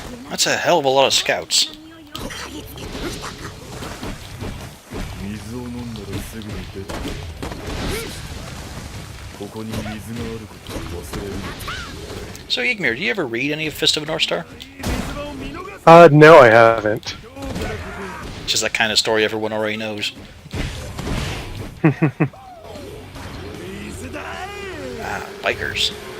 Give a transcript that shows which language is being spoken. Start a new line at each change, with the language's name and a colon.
English: That's a hell of a lot of scouts.
Japanese: 水を飲んだらすぐに出てここに水があることを忘れる。
English: So, Ygmir, do you ever read any of Fist of a North Star? No, I haven't. It's just that kind of story everyone already knows. Bikers.